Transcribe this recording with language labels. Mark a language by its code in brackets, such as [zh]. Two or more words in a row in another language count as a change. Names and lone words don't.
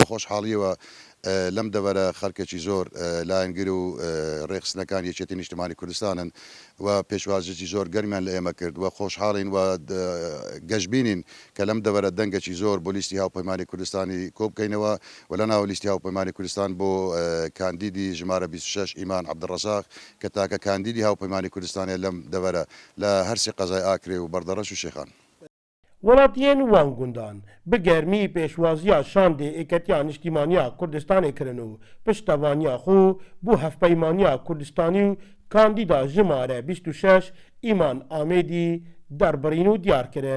[ckb] خۆشحاڵیەوە لەم دەڤەرە خەڵکێکی زۆر لایەنگر و ڕێخستنەکان یەکێتی نیشتیمانی کوردستانن و پێشوازێکی زۆر گەرمیان لە ئێمە کرد و خۆشحاڵین و گەشتبینین کە لەم دەڤەرە دەنگێکی زۆر بۆ لیستی هاوپەیمانی کوردستانی کۆ بکەینەوە و لە ناو لیستی هاوپەیمانی کوردستان بۆ کاندیدی ژمارە 26 ئیمان عەبدڕەزاق کە تاکە کاندیدی هاوپەیمانی کوردستانێ لەم دەڤەرە لە هەرسی قەزای ئاکرێ و بەردەڕەش و شێخان. [ku] Welatiyên wan gundan bi germî pêşwaziya şandê êketiya Niştîmaniya Kurdistanê kirin û piştevaniya xwe bû Hevpeymaniya Kurdistanî û kandîda jimare 26 îman Amêdî derbirîn û diyar kirin.